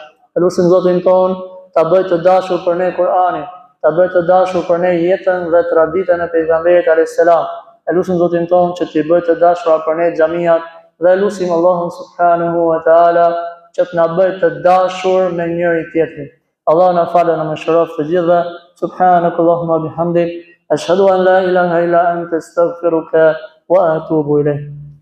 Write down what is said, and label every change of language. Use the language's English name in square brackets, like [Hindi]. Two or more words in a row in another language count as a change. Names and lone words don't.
[Albanian] Elusim Zotin tonë ta bëj të dashur për ne Kur'anin, ta bëj të dashur për ne jetën dhe traditën e pejgamberit [Arabic] عليه السلام. [Albanian] Elusim Zotin tonë që t'i bëj të dashura për ne xhamiat dhe elusim Allahun [Arabic] سبحانه وتعالى [Albanian] që të na bëj të dashur me njëri tjetrin. Allah na falë dhe na mëshiroft të gjithëve. [Arabic] سبحانك اللهم بحمدك أشهد أن لا إله إلا أنت أستغفرك وأتوب إليك.